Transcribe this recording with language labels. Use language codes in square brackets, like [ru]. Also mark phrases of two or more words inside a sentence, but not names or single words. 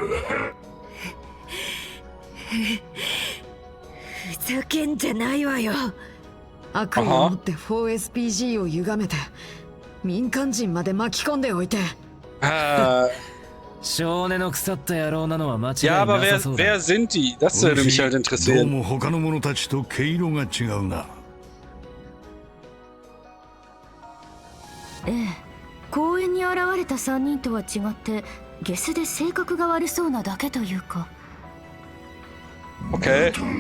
[ja] ふざけんじゃないわよ。悪意を持って 4SPG を歪めて民間人まで巻き込んでおいて。少年の腐った野郎なのは間違いな [de] Ja, aber [ja] さそうだ。 [de] wer sind die? Das würde mich halt [ja] どう [de] interessieren. [ja] も他の者たちと毛色が違うな。ええ、公園に現れた3人とは違ってゲスで性格が悪そうなだけというか。 [de] Okay.